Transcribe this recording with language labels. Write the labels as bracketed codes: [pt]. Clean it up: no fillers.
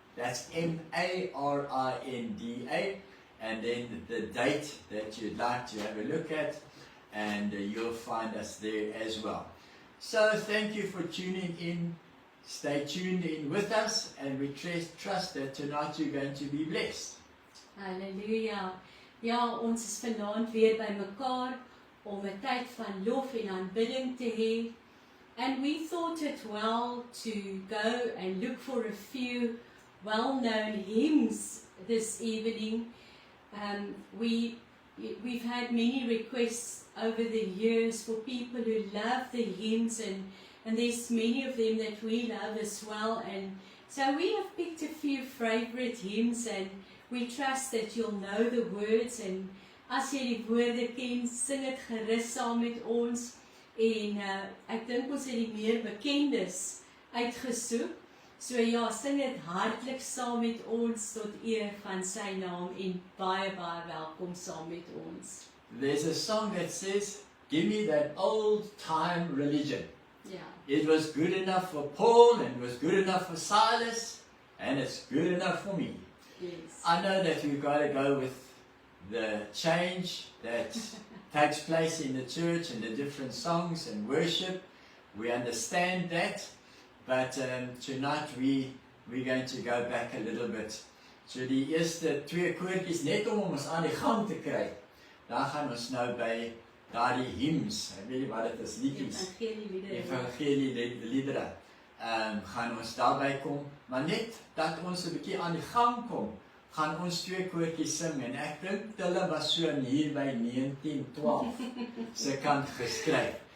[en] That's Marinda, and then the date that you'd like to have a look at, and you'll find us there as well. So thank you for tuning in. Stay tuned in with us, and we trust that tonight you're going to be blessed. Halleluja. [af] Ja, ons is vanaand weer by mekaar om 'n tyd van lof en aanbidding te hê. [en] And we thought it well to go and look for a few well-known hymns this evening. We've had many requests over the years for people who love the hymns, and there's many of them that we love as well. And so we have picked a few favorite hymns, and we trust that you'll know the words. And [af] as jy die woorde ken, sing dit gerus saam met ons. En ek dink ons het die meer bekendes uitgesoek. So ja, sing dit hartlik saam met ons tot eer van sy naam, en baie welkom saam met ons. [en] There's a song that says, "Give me that old time religion." Yeah. It was good enough for Paul, and it was good enough for Silas, and it's good enough for me. Yes. I know that we've got to go with the change that takes place in the church and the different songs and worship. We understand that. But tonight we're going to go back a little bit. [af] So die eerste twee koortjies net om ons aan die gang te kry. Dan gaan ons nou by daardie hymns, ek weet nie wat dit is, liedjies, evangelieliedere, gaan ons daarby kom. Maar net dat ons 'n bietjie aan die gang kom, gaan ons twee koortjies sing, en ek dink hulle was so hier by 1912 se kant geskryf.